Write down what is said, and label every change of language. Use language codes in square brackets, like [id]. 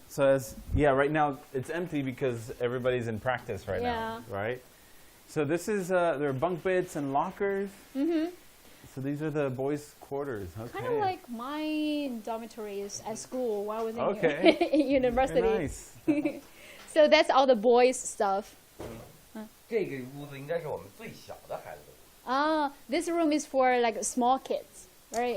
[en] So right now it's empty because everybody's in practice right now, right? So this is there are bunk beds and lockers. Mm-hmm. So these are the boys' quarters. Okay. Kind of like my dormitories at school while I was in, Okay. in university. Very nice. So that's all the boys' stuff. [zh] 这个屋子应该是我们最小的孩子的。 [en] This room is for like small kids, very